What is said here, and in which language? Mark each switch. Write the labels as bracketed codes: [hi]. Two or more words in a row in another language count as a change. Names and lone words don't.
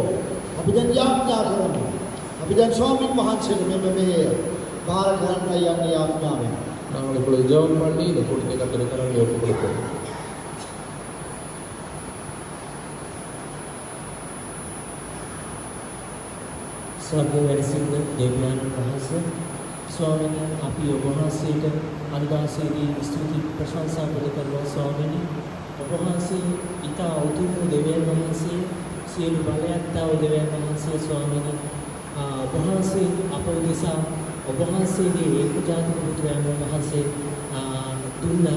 [si] අපි දැන් යාඥා කරමු. අපි දැන් ස්වාමීන් වහන්සේට මෙන්න මේ බාර ගන්නයි යන්නේ යාඥාවෙන්. [ta] நாங்கள் இப்பொழுது ஜெபம் பண்ணி இந்த கூட்டத்தை கர்த்தருடைய கரங்களில் ஒப்புக் கொடுப்போம். [si] ස්වර්ගයේ වැඩ සිටින දෙවියන් වහන්සේ ස්වාමීනි අපි ඔබ වහන්සේට අනුදාසයේදී ස්තුති ප්‍රශංසා කරනවා. ස්වාමීනි ඔබ වහන්සේ ඊට උතුම් දෙවියන් වහන්සේ සියලු බලයක් තාව දෙවියන් වහන්සේ ස්වාමීනි ඔබ වහන්සේ අප උදෙසා ඔබ වහන්සේගේ ඒකජාතික පුත්‍රයන් වහන්සේ දුන්නා.